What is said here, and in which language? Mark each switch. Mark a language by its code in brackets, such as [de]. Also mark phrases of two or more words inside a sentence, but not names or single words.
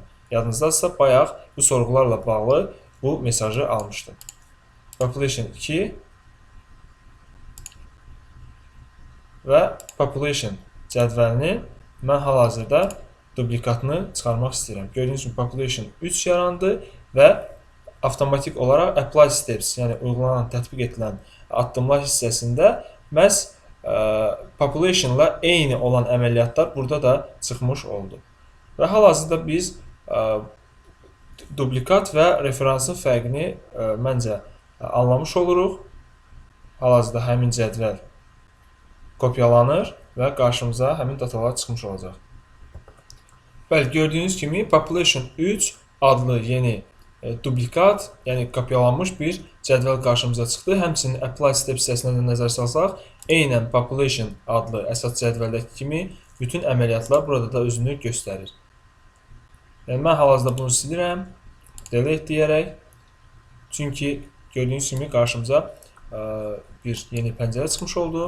[az] Yadınızdadırsa, bayaq bu sorğularla bağlı bu mesajı almışdım. Population 2 və population cədvəlini mən hal-hazırda duplikatını çıxarmaq istəyirəm. Gördüyünüz kimi population 3 yarandı və avtomatik olaraq [en] apply steps, [az] yəni uygulanan, tətbiq edilən addımlar hissəsində məhz population-la eyni olan əməliyyatlar burada da çıxmış oldu. Və hal-hazırda biz dublikat və referansın fərqini məncə anlamış oluruq. hal-hazırda həmin cədvəl kopyalanır və qarşımıza həmin datalar çıxmış olacaq. Bəli, gördüyünüz kimi population 3 adlı yeni dublikat, yəni kopyalanmış bir cədvəl qarşımıza çıxdı. Həmçinin [en] apply step [az] hissəsinə də nəzər salsaq, eynən population adlı əsas cədvəldəki kimi bütün əməliyyatlar burada da özünü göstərir. Yəni, mən hal-hazırda bunu silirəm, delete deyərək. Çünki gördüyünüz kimi qarşımıza bir yeni pəncərə çıxmış oldu.